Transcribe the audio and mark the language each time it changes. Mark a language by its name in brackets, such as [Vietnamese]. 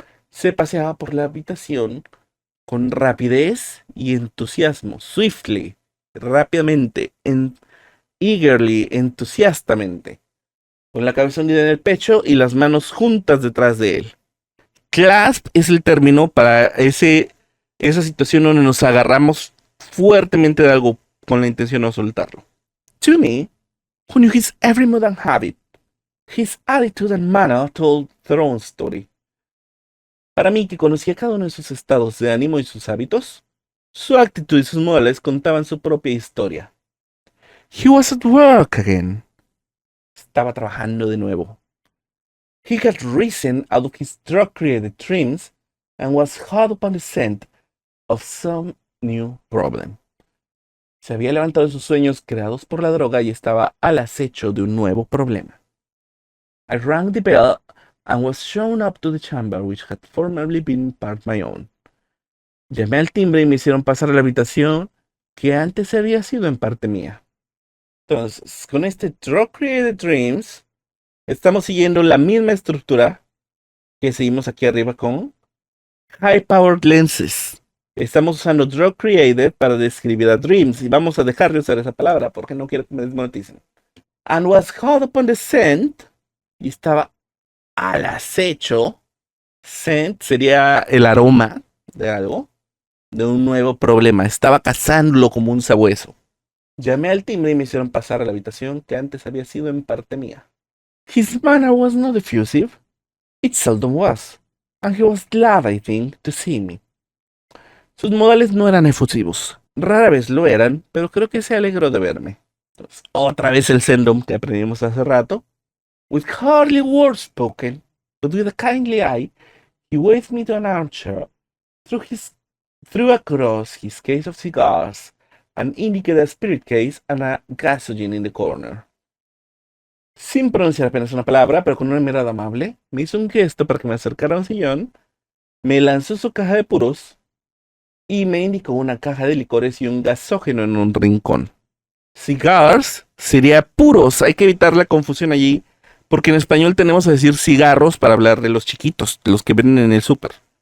[Spanish] Se paseaba por la habitación con rapidez y entusiasmo, swiftly, rápidamente, eagerly, entusiastamente, con la cabeza hundida en el pecho y las manos juntas detrás de él. Clasp es el término para esa situación donde nos agarramos fuertemente de algo con la intención de no soltarlo. [English] To me, who knew his every mood and habit, his attitude and manner told their own story. [Spanish] Para mí, que conocía cada uno de sus estados de ánimo y sus hábitos, su actitud y sus modales contaban su propia historia. [English] He was at work again. [Spanish] Estaba trabajando de nuevo. [English] He had risen out of his drug-created dreams and was hot upon the scent of some new problem. [Spanish] Se había levantado de sus sueños creados por la droga y estaba al acecho de un nuevo problema. [English] I rang the bell and was shown up to the chamber which had formerly been part my own. [Spanish] Llamé al timbre y me hicieron pasar a la habitación que antes había sido en parte mía. Entonces, con este [English] Drug Created Dreams, [Spanish] estamos siguiendo la misma estructura que seguimos aquí arriba con [English] High Powered Lenses. [Spanish] Estamos usando Drug Created para describir a Dreams y vamos a dejar de usar esa palabra porque no quiero que me desmoneticen. [English] And was hot upon the scent, [Spanish] y estaba al acecho. Scent sería el aroma de algo, de un nuevo problema. Estaba cazándolo como un sabueso. Llamé al timbre y me hicieron pasar a la habitación que antes había sido en parte mía. [English] His manner was not effusive. It seldom was. And he was glad, I think, to see me. [Spanish] Sus modales no eran efusivos. Rara vez lo eran, pero creo que se alegró de verme. Entonces, otra vez el sendom que aprendimos hace rato. [English] With hardly words spoken, but with a kindly eye, he waved me to an armchair, threw across his case of cigars, and indicated a spirit case and a gasogen in the corner. [Spanish] Sin pronunciar apenas una palabra, pero con una mirada amable, me hizo un gesto para que me acercara a un sillón, me lanzó su caja de puros y me indicó una caja de licores y un gasógeno en un rincón. Cigars sería puros, hay que evitar la confusión allí, porque en español tenemos a decir cigarros para hablar de los chiquitos, de los que venden en el súper.